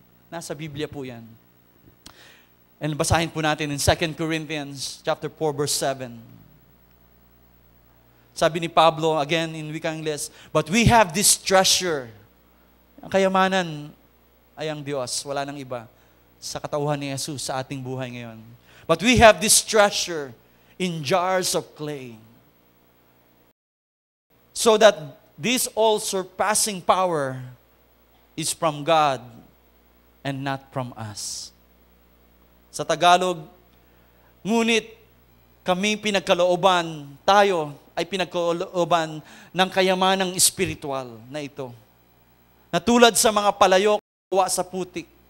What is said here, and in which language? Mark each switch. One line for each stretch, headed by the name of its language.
Filipino: Nasa Biblia po yan. And basahin po natin
English: in 2 Corinthians chapter 4, verse 7.
Filipino: Sabi ni Pablo,
English: again in
Filipino: wikang Ingles,
English: but we have this treasure.
Filipino: Ang kayamanan ay ang Diyos, wala nang iba, sa katauhan ni Jesus sa ating buhay ngayon.
English: But we have this treasure in jars of clay, so that this all-surpassing power is from God and not from us.
Filipino: Sa Tagalog, ngunit kami pinagkalooban, tayo ay pinagkalooban ng kayamanang espiritual na ito. Na tulad sa mga palayok gawa sa putik.